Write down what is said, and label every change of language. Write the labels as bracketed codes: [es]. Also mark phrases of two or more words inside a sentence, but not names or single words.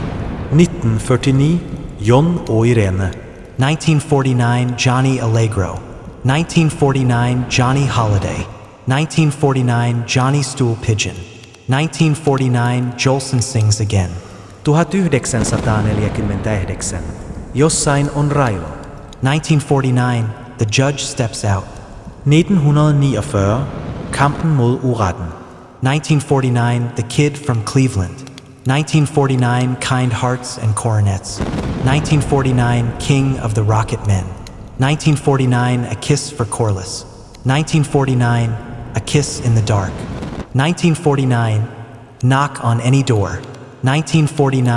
[en] 1949. John og Irene. 1949, Johnny Allegro. 1949, Johnny Holiday. 1949, Johnny Stool Pigeon. 1949, Jolson Sings Again. 1949. Jossain on Railo. 1949, The Judge Steps Out. 1949. Kampen mod uretten. 1949, The Kid from Cleveland. 1949, Kind Hearts and Coronets. 1949, King of the Rocket Men. 1949, A Kiss for Corliss. 1949, A Kiss in the Dark. 1949, Knock on Any Door.